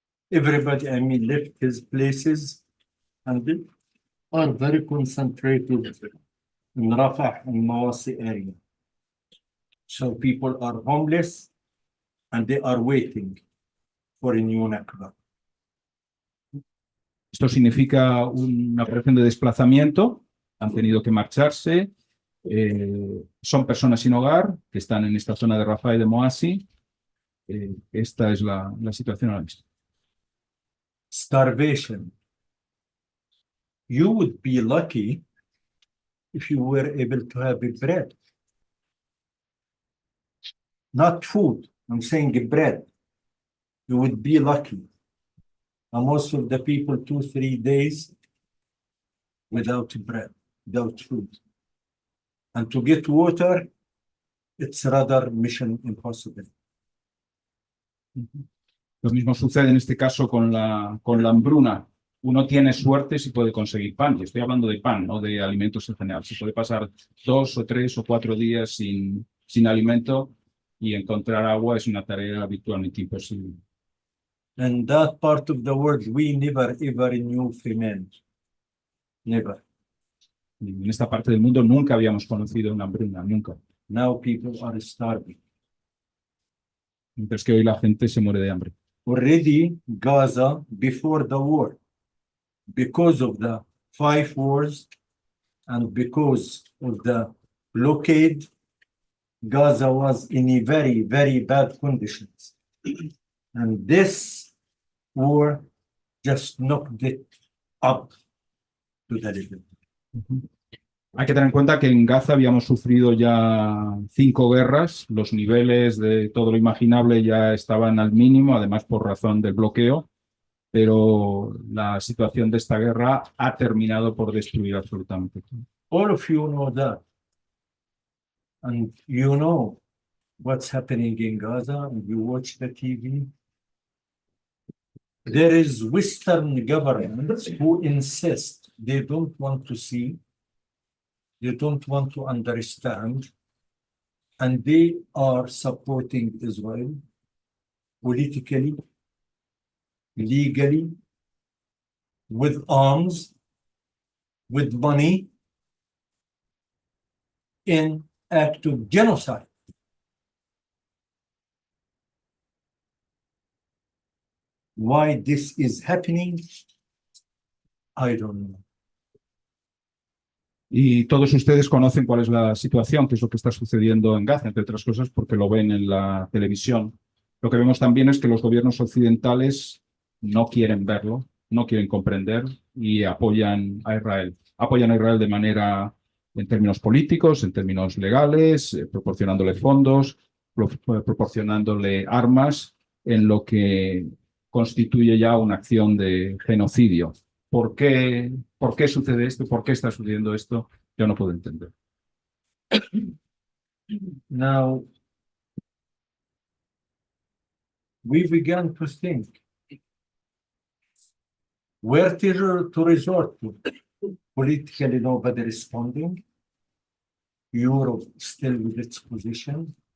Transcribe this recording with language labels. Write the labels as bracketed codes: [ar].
[en] Everybody, left his places and they are very concentrated in Rafah and Mawasi area. So people are homeless and they are waiting for a new Nakba. [es] Esto significa una operación de desplazamiento, han tenido que marcharse, son personas sin hogar que están en esta zona de Rafah y de Moasi. Esta es la situación ahora mismo. [en] Starvation. You would be lucky if you were able to have a bread. Not food, I'm saying bread. You would be lucky. And most of the people 2-3 days without bread, without food. And to get water, it's rather mission impossible. [es] Lo mismo sucede en este caso con la hambruna. Uno tiene suerte si puede conseguir pan. Y estoy hablando de pan, no de alimentos en general. Si puede pasar 2 o 3 o 4 días sin alimento y encontrar agua es una tarea habitualmente imposible. [en] And that part of the world, we never ever knew famine. Never. [es] En esta parte del mundo nunca habíamos conocido una hambruna, nunca. [en] Now people are starving. [es] Mientras que hoy la gente se muere de hambre. [en] Already Gaza, before the war, because of the 5 wars, and because of the blockade, Gaza was in a very, very bad conditions. And this war just knocked it up to the level. Hay que tener en cuenta que en Gaza habíamos sufrido ya 5 guerras, los niveles de todo lo imaginable ya estaban al mínimo, además por razón del bloqueo, pero la situación de esta guerra ha terminado por destruir absolutamente todo. All of you know that. And you know what's happening in Gaza, and you watch the TV. There is Western governments who insist they don't want to see, they don't want to understand, and they are supporting Israel politically, legally, with arms, with money, in act of genocide. Why this is happening, I don't know. [es] Y todos ustedes conocen cuál es la situación, qué es lo que está sucediendo en Gaza, entre otras cosas porque lo ven en la televisión. Lo que vemos también es que los gobiernos occidentales no quieren verlo, no quieren comprender y apoyan a Israel. Apoyan a Israel de manera, en términos políticos, en términos legales, proporcionándole fondos, proporcionándole armas, en lo que constituye ya una acción de genocidio. ¿Por qué sucede esto? ¿Por qué está sucediendo esto? Yo no puedo entender. [en] Now, we began to think where to resort to. Politically, nobody responding. Europe still with its position.